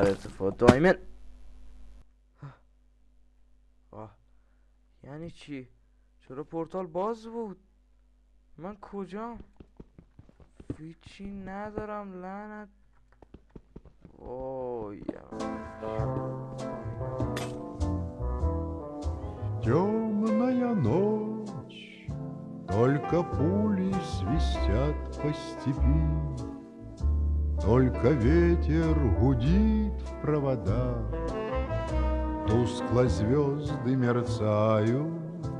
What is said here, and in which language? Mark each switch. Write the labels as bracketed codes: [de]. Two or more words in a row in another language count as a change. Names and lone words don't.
[fa] اتفاق دایمن. یعنی چی؟ چرا پورتال باز بود؟ من کجام؟ هیچی ندارم لعنت. وای [ru] Темная ночь, только пули свистят по степи, только ветер гудит в проводах, тускло звезды мерцают